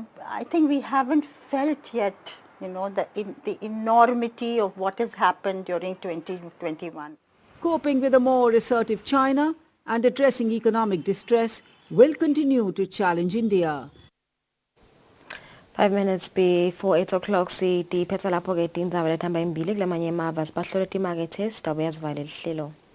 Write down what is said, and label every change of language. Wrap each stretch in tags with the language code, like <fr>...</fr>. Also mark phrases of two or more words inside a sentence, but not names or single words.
<en>I think we haven't felt yet, the enormity of what has happened during 2021. Coping with a more assertive China and addressing economic distress will continue to challenge India. 5 minutes before 8 o'clock,</en> <ss>sithi phetha lapho ke tindzaba lethamba imbili kulamanye emava sibahlole timakethe sitabuya sivale lihlelo.</ss>